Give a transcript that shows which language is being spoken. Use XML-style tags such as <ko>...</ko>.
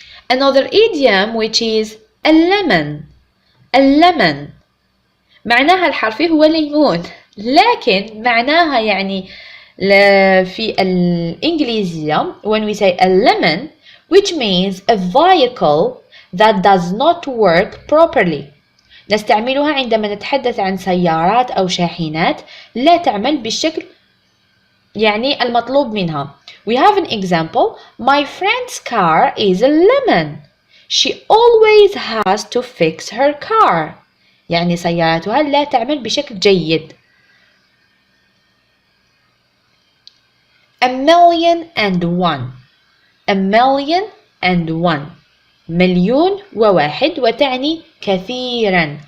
<en>Another idiom which is a lemon. A lemon.</en> <ar>معناها الحرفي هو ليمون، لكن معناها يعني في الإنجليزية</ar> <en>when we say a lemon, which means a vehicle that does not work properly.</en> <ar>نستعملها عندما نتحدث عن سيارات أو شاحنات لا تعمل بالشكل يعني المطلوب منها.</ar> <en>We have an example. My friend's car is a lemon. She always has to fix her car.</en> <ar>يعني سيارتها لا تعمل بشكل جيد.</ar> <en>A million and one. A million and one.</en> <ar>مليون وواحد وتعني كثيرا.</ar>